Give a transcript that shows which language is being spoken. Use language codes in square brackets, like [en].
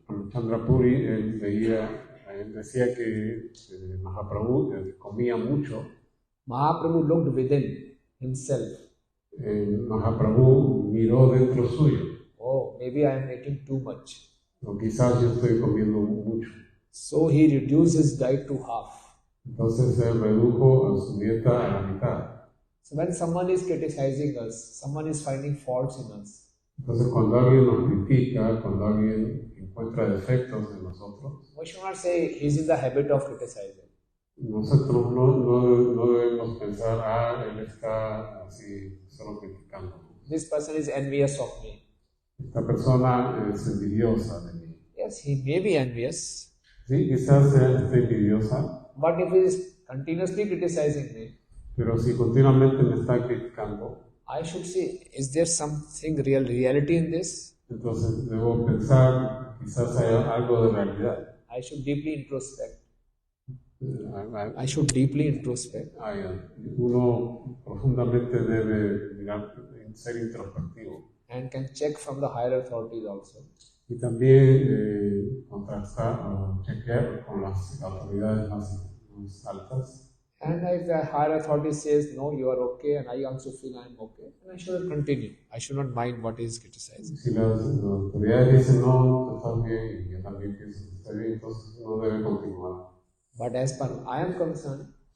[es] Ramchandra Puri, él decía que Mahaprabhu comía mucho. [en] Mahaprabhu looked within himself. [es] Mahaprabhu miró dentro suyo. [en] Oh, maybe I am eating too much. [es] O quizás yo estoy comiendo mucho. [en] So he reduced his diet to half. [es] Entonces él redujo a su dieta a la mitad. [en] So when someone is criticizing us, someone is finding faults in us, [es] Entonces cuando alguien nos critica, cuando alguien encuentra defectos en nosotros, [en] we should not say he's in the habit of criticizing. [es] nosotros no debemos pensar, él está así solo criticando. [en] This person is envious of me. [es] Esta persona es envidiosa de mí. [en] Yes, he may be envious, [es] Sí, quizás él esté envidiosa, [en] but if he is continuously criticizing me, [es] pero si continuamente me está criticando, [en] I should say, is there something reality in this? [es] entonces debo pensar, quizás hay algo de realidad. [en] I should deeply introspect. [es] Hay- [en] I should deeply introspect. [es] Uno profundamente debe mirar, ser introspectivo [en] And can check from the higher authorities also. [es] y también contrastar o chequear con las autoridades más altas. [en] And if the higher authority says, no, you are okay, and I also feel I am okay, then I should continue. I should not mind what is criticizing. [es] Si las autoridades dicen no, tú estás bien y yo también pienso que estoy bien, entonces uno debe continuar. [en] But as far as I am concerned,